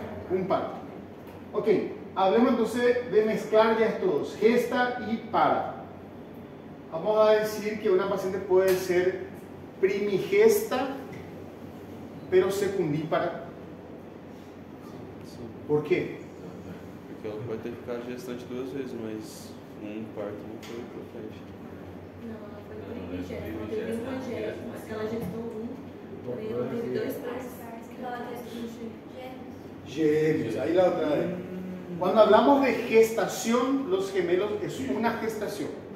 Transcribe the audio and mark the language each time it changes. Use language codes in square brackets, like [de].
[es] Un parto. Ok, hablemos entonces de mezclar ya estos dos, gesta y para. Vamos a decir que una paciente puede ser primigesta, pero secundípara. [pt] Por quê? Porque ela pode ter ficado gestante 2 vezes, mas parto não foi pra frente. Não, ela foi primigesta. Ela teve uma gesta, mas ela gestou porém ela teve 2 partos. Ela gestou gêmeos. Gêmeos, aí lá atrás. [es] Cuando hablamos de gestación, los gemelos es una gestación.